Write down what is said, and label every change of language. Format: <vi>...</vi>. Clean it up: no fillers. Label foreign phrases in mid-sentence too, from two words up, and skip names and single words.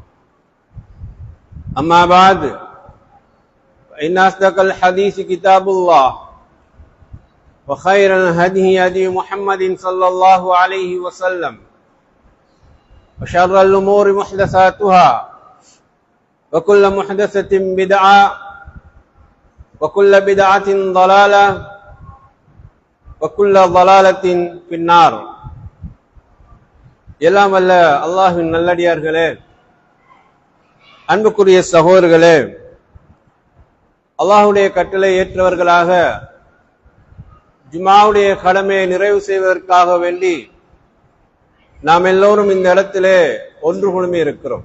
<ar>أما بعد فإن أصدق الحديث كتاب الله وخير الهدي هدي محمد صلى الله عليه وسلم وشر الأمور محدثاتها وكل محدثة بدعة وكل بدعة ضلالة وكل ضلالة في النار.</ar> <ta>எல்லாம் அல்ல அல்லாஹ்வின் நல்லடியார்களே, அன்புக்குரிய சகோதரர்களே, அல்லாஹ்வுடைய கட்டளை ஏற்றவர்களாக ஜுமாவுடைய கடமையை நிறைவு செய்வதற்காக வேண்டி நாம் எல்லோரும் இந்த இடத்திலே ஒன்று குழுமி இருக்கிறோம்.</ta>